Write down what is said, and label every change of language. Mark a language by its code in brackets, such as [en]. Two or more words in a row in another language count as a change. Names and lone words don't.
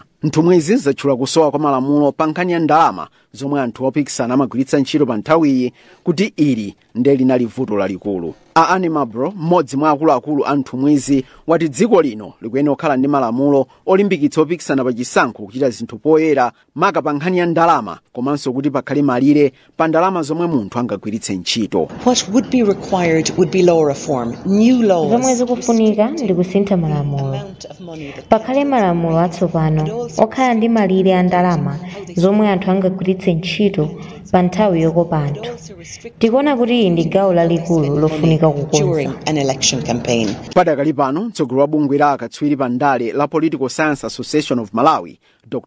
[ny] Nthumwizi zatchula kusowa kwa malamulo pa nkhani ya ndalama zomwe anthu opikisana amagwiritsa ntchito pa nthawiyi kuti ili ndiye linali vuto lalikulu. Anne Marlborough, mmodzi mwa akuluakulu a nthumwizi, wati dziko lino likuyenera kukhala ndi malamulo olimbikitsa opikisana pa chisankho kuchita zinthu poyera maka pa nkhani ya ndalama komanso kuti pakhale malire pa ndalama zomwe munthu angagwiritse ntchito. [en] What would be required would be law reform, new laws. [ny] Zomwe zikufunika ndi kusintha malamulo. Pakhale malamulo atsopano okhala ndi malire a ndalama zomwe anthu angagwiritse ntchito pa nthawi yokopa anthu. Tikuona kuti iyi ndi gawo lalikulu lofunika kukonza. Padakali pano mtsogoleri wa bungwe la akatswiri pa ndale la Political Science Association of Malawi, Dr.